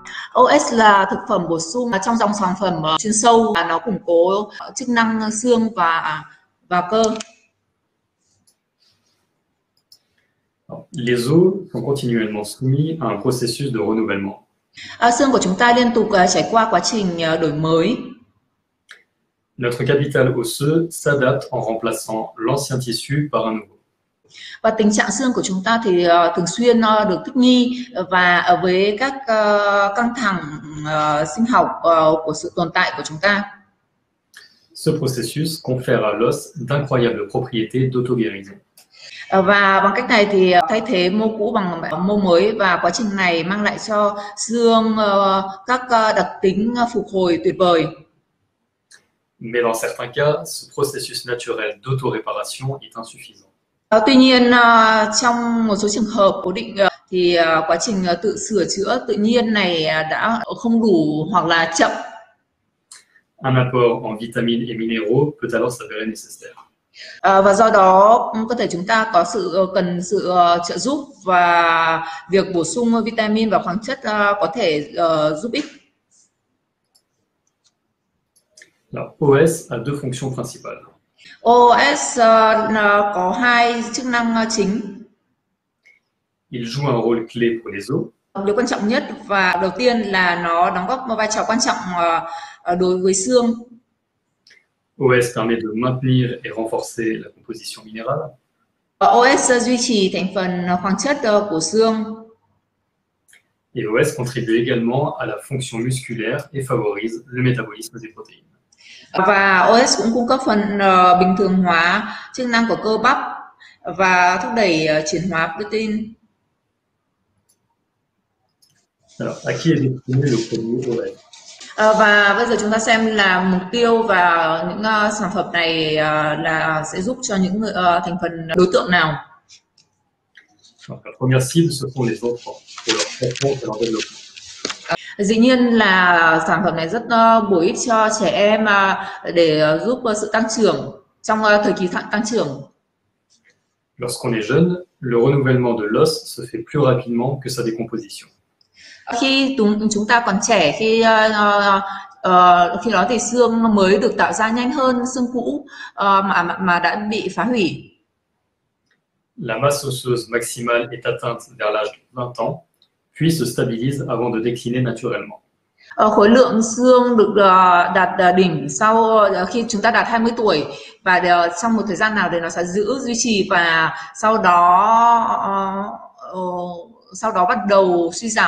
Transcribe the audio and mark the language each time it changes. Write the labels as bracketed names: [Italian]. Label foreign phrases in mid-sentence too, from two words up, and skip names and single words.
[Vietnamese] OS là thực phẩm bổ sung trong dòng sản phẩm chuyên sâu, và nó củng cố chức năng xương và cơ. [French] Les os sont continuellement soumis à un processus de renouvellement. [Vietnamese] Xương của chúng ta liên tục trải qua quá trình đổi mới. [French] Notre capital osseux s'adapte en remplaçant l'ancien tissu par un nouveau. [Vietnamese] Và tình trạng xương của chúng ta thì thường xuyên được thích nghi và với các căng thẳng sinh học của sự tồn tại của chúng ta. [French] Ce processus confère à l'os d'incroyables propriétés d'auto-guérison. [Vietnamese] Và bằng cách này thì thay thế mô cũ bằng mô mới, và quá trình này mang lại cho xương các đặc tính phục hồi tuyệt vời. [French] Mais dans certains cas, ce processus naturel d'auto-réparation est insuffisant. [Vietnamese] Tuy nhiên, trong một số trường hợp cố định thì quá trình tự sửa chữa tự nhiên này đã không đủ hoặc là chậm. [French] Un apport en vitamines et minéraux peut alors s'avérer nécessaire. [Vietnamese] Và do đó cơ thể chúng ta cần sự trợ giúp, và việc bổ sung vitamin và khoáng chất có thể giúp ích. [French] Alors, OS a deux fonctions principales. [Vietnamese] OS có hai chức năng chính. [French] Il joue un rôle clé pour les os. [Vietnamese] Điều quan trọng nhất và đầu tiên là nó đóng góp một vai trò quan trọng đối với xương. [French] OS permet de maintenir et renforcer la composition minérale. [Vietnamese] OS duy trì thành phần khoáng chất của xương. [French] Et OS contribue également à la fonction musculaire et favorise le métabolisme des protéines. [Vietnamese] Và OS cũng cung cấp phần bình thường hóa chức năng của cơ bắp và thúc đẩy chuyển hóa protein. [French] Alors, à qui est destiné le produit OS? [Vietnamese] Và bây giờ chúng ta xem là mục tiêu và những sản phẩm này là sẽ giúp cho những thành phần đối tượng nào. [French] Donc, la première cible, ce sont les enfants, pour leur croissance et leur développement. [Vietnamese] Dĩ nhiên là sản phẩm này rất bổ ích cho trẻ em để giúp sự tăng trưởng trong thời kỳ tăng trưởng. [French] Lorsqu'on est jeune, le renouvellement de l'os se fait plus rapidement que sa décomposition. [Vietnamese] Khi chúng ta còn trẻ, khi đó thì xương mới được tạo ra nhanh hơn xương cũ mà đã bị phá hủy. [French] La masse osseuse maximale est atteinte vers l'âge de 20 ans, puis se stabilise avant de décliner naturellement. [Vietnamese] Khối lượng xương được đạt đỉnh sau khi chúng ta đạt 20 tuổi, và trong một thời gian nào đấy nó sẽ duy trì, và sau đó bắt đầu suy giảm.